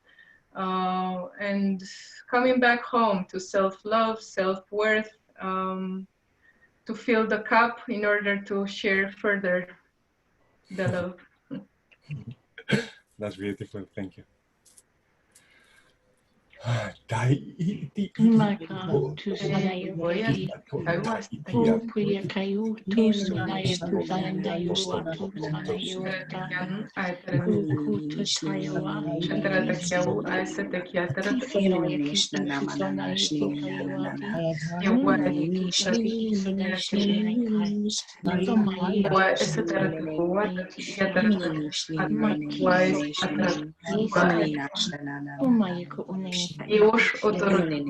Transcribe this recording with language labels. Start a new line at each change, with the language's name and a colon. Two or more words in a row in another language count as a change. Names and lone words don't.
English: And coming back home to self-love, self-worth, to fill the cup in order to share further the love. That's beautiful, thank you. Maka tu sanayo ki o puya kayu tu sanayo tu sanayo wa tu sanayo ta ku tu tayo wa ti sanayo ki tu sanayo ki kayo wa ti sanayo ki kayo ki sanayo ki unai kai so mai Umai ko unai ka Još otorku